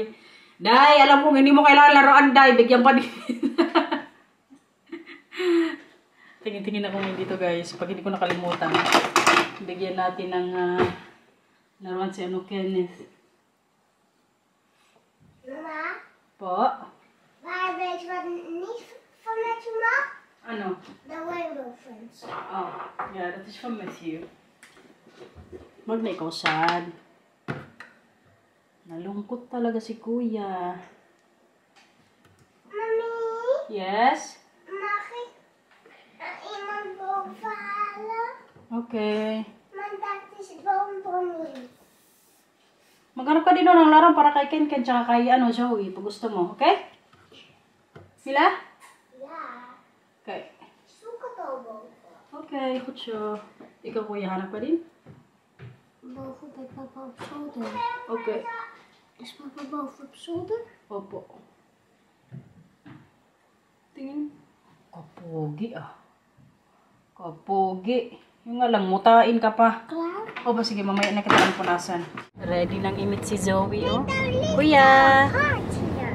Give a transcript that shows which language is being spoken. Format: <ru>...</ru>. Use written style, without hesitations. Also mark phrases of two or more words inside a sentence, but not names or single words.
<tl>Day, alam mo, hindi mo kailangan laruan, Day. Bigyan pa din. Tingin-tingin ako ngayon dito, guys. Pag hindi ko nakalimutan, bigyan natin ng laruan si Kenneth. Mama? Po?</tl> <nl>Maar weet je wat niet van Matthew mag?</nl> <tl>Ano?</tl> <en>The Rainbow Friends. Oh, yeah, that is from Matthew.</en> <tl>Wag na ikaw sad. Nalungkot talaga si Kuya. Mami? Yes?</tl> <nl>Mag ik iemand boven halen? Okay. Want dat is bonbon.</nl> <tl>Maghanap ka din ng laro para kay Ken-Ken tsaka kay Zoe. Pag gusto mo, okay? Mila?</tl> <nl>Ja. Okay. Zoek het al boven. Okay, goed zo.</nl> <tl>Ikaw Kuya, hanap ka din?</tl> <nl>Boven bij papa op zolder. Okay. Is papa boven op zolder?</nl> <tl>Opo. Tingin. Kapogi Kapogi. Yung nga lang, mutain ka pa.</tl> <nl>Klaar?</nl> <tl>O ba, sige, mamaya na kita ang punasan. Ready nang imit si Zoe, oh. Kuya!</tl> <nl>Hartje.</nl>